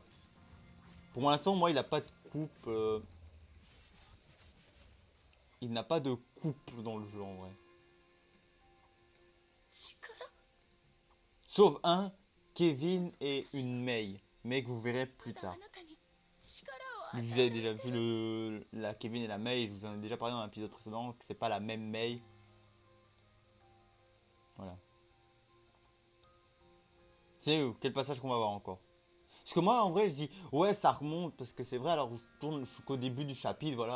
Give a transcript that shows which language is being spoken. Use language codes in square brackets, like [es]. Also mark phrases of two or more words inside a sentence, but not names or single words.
[fr] Pour l'instant, moi, il a pas de couple. Il n'a pas de couple dans le jeu en vrai. [ja] 力。 [fr] Sauf un, Kevin et une Mei. Mais que vous verrez [ja] ま [fr] plus [ja] だあ [fr] tard. [ja] なたに力を [fr] Je [ja] 与 [fr] vous [ja] え [fr] avez [ja] ら [fr] déjà [ja] れて [fr] vu [ja] る。 [fr] la Kevin et la Mei, je vous en ai déjà parlé dans un épisode précédent, que c'est pas la même Mei. Voilà. C'est où? Quel passage qu'on va voir encore? Parce que moi, en vrai, je dis, ouais, ça remonte, parce que c'est vrai, alors je tourne jusqu'au début du chapitre, voilà.